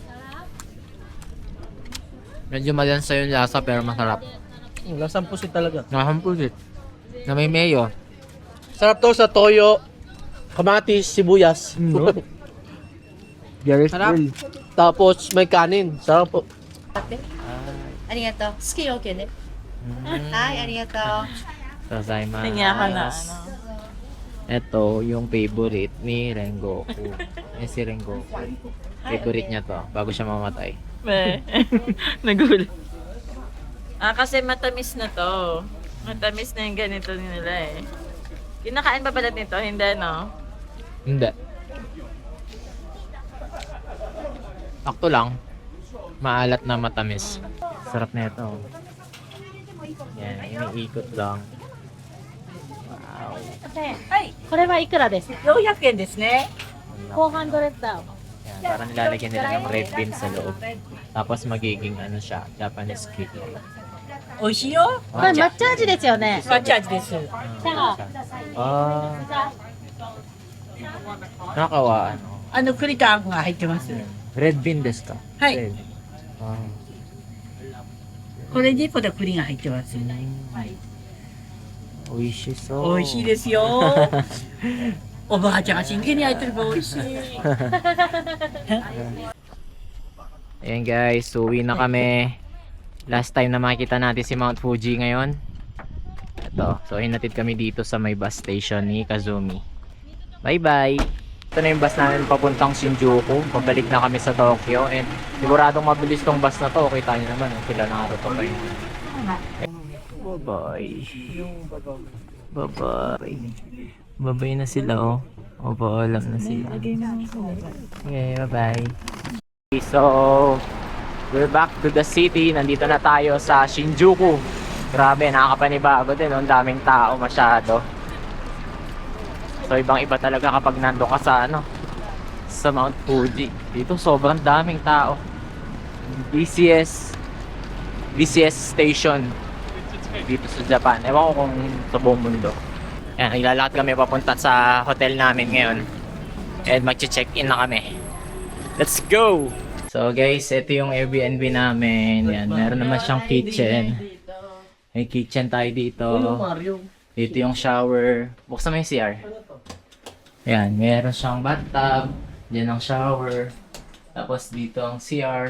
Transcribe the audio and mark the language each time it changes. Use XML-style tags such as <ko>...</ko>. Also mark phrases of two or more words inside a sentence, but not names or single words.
<tl>Medyo malansa yung lasa pero masarap. Lasang pusit talaga. Nakahampulit. Na may mayo. Sarap to sa toyo, kamatis, sibuyas. Very Sarap. Tapos may kanin. Sarap po.</tl> <ja>ありがとう。好き OK ね。はい、ありがとう。 Gozaimasu.</ja> <tl>Tingnan ka na, ano. Ito yung favorite ni Rengoku. Si Rengoku. Favorite niya to bago siya mamatay. Be. Nagulat. Kasi matamis na to. Matamis na yung ganito nila eh. Kinakain ba pala nito? Hindi, no? Hindi. Sakto lang. Maalat na matamis. Sarap na ito. Yan, iniikot lang. Wow.</tl> <ja>これはいくらですか 400円ですね。</ja> <tl>400 daw. Yan, parang nilalagyan nila ng red bean sa loob. Tapos magiging ano siya,</tl> <en>Japanese cake.</en> <ja>美味しいよ。これ抹茶味ですよね。抹茶味です。</ja> <tl>Ah. Nakawa ano.</tl> <ja>栗とあんこが入ってます。</ja> <en>Red bean</en> <ja>ですか? はい。</ja> <en>Red. Ah.</en> <ja>これにこで栗が入ってます。美味しそう。美味しいですよ。おばあちゃんが真剣に焼いてるから美味しい。</ja> <tl>Ayan guys, uwi na kami. Last time na makita natin si Mount Fuji ngayon. Ito, so hinatid kami dito sa may bus station ni Kazumi.</tl> <en>Bye bye!</en> <tl>Ito na yung bus namin papuntang Shinjuku. Pabalik na kami sa Tokyo. And siguradong mabilis tong bus na to. Kita nyo naman, sila Naruto pa yun.</tl> <en>Bye bye! Bye bye! Bye bye</en> <tl>na sila oh. O paalam na sila.</tl> <en>Okay, bye bye! So, we're back to the city.</en> <tl>Nandito na tayo sa Shinjuku. Grabe, nakakapanibago din. Ang daming tao masyado. So, ibang-iba talaga kapag nando ka sa sa Mount Fuji. Dito sobrang daming tao. BCS station dito sa Japan. Ewan ko kung sa buong mundo. Ayan, ilalakad kami papunta sa hotel namin ngayon. And mag-check-in na kami.</tl> <en>Let's go!</en> <tl>So guys, ito yung Airbnb namin. Yan, meron naman siyang kitchen. May kitchen tayo dito. Dito yung shower. Buksan mo yung CR. Yan, meron siyang bathtub. Diyan ang shower. Tapos dito ang CR.</tl>